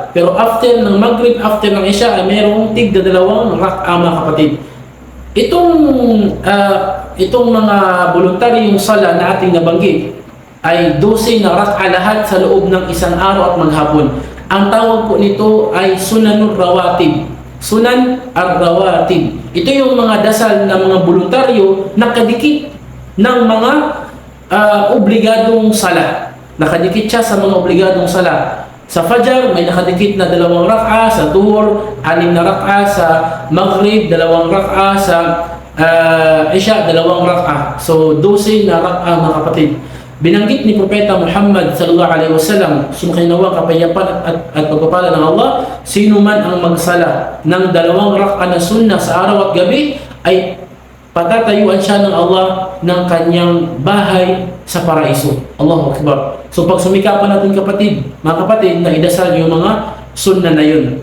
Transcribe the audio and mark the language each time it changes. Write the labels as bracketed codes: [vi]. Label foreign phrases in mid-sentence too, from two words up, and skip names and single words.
[tl] Pero after ng Maghrib, after ng Isya, ay merong tig 2 rak'a mga kapatid. Itong mga voluntaryong sala na ating nabanggit ay 12 na rak'a lahat sa loob ng isang araw at maghapon. Ang tawag po nito ay [ar] سنن الرواتب. سنن الرواتب. [tl] Ito yung mga dasal na mga voluntaryo nakadikit ng mga obligadong sala. Nakadikit siya sa mga obligadong sala. Sa Fajr, may nakadikit na 2 rak'a. Sa Dhuhr, 6 na rak'a. Sa Maghrib, 2 rak'a. Sa Isya, 2 rak'a. So, 12 na rak'a mga kapatid. Binanggit ni Propeta Muhammad [ar] صلى الله عليه وسلم, [tl] sumakinawa kapayapan at pagpapala ng Allah, sino man ang magsala ng 2 rak'a na sunnah sa araw at gabi, ay patatayuan siya ng Allah ng kanyang bahay sa paraiso. [ar] الله أكبر. [tl] So pag sumikapan natin mga kapatid, na idasal yung mga sunnah na yun.